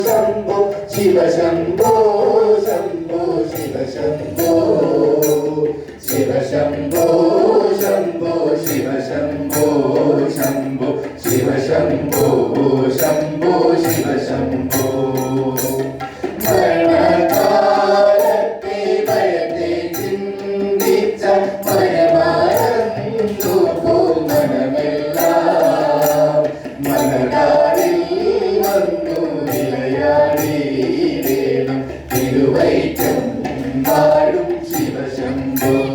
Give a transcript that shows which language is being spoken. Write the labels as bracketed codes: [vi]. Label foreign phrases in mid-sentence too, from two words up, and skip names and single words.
[sa] शंभो शिव शंभो शंभो शिव शंभो शिव शंभो शंभो शिव शंभो शंभो शिव शंभो शंभो शिव शंभो [ml] മരണകാലത്തെ ഭയത്തെ ചിന്തിച്ച മനമാരന്നു മനമെല്ലാം മനകാരിൽ വന്നു വിളയാടിയിടേണം തിരുവൈക്കം വാഴും ശിവശംഭോ